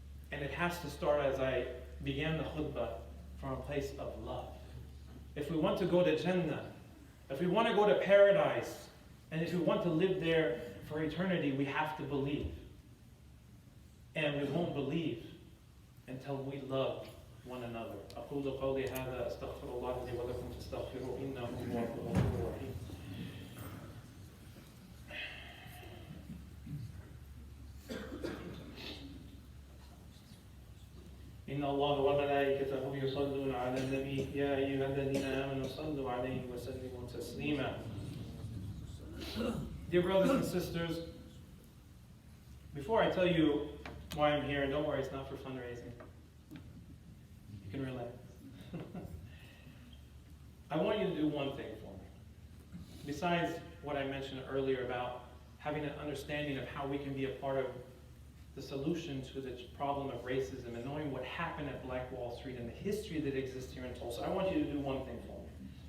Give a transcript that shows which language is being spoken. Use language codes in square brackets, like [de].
[en] And it has to start, as I began the khutbah, from a place of love. If we want to go to Jannah, if we want to go to paradise, and if we want to live there for eternity, we have to believe. And we won't believe until we love one another. [ar] أقول قولي هذا أستغفر الله لي ولكم فاستغفروه إنه هو الغفور الرحيم. إن الله وملائكته يصلون على النبي يا أيها الذين آمنوا صلوا عليه وسلموا تسليما. [en] Dear brothers and sisters, before I tell you why I'm here, and don't worry, it's not for fundraising. You can relax. I want you to do one thing for me. Besides what I mentioned earlier about having an understanding of how we can be a part of the solution to the problem of racism and knowing what happened at Black Wall Street and the history that exists here in Tulsa, I want you to do one thing for me.